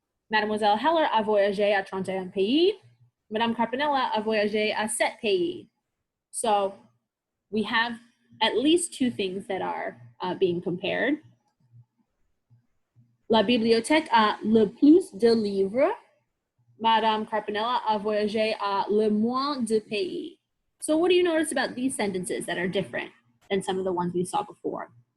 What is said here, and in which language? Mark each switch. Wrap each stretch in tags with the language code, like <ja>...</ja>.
<fr>Mademoiselle Heller a voyagé à 31 pays. Madame Carpinella a voyagé à 7 pays.</fr> <en>So we have at least 2 things that are being compared.</en> <fr>La bibliothèque a le plus de livres. Madame Carpinella a voyagé à le moins de pays.</fr> <en>So what do you notice about these sentences that are different than some of the ones we saw before?</en>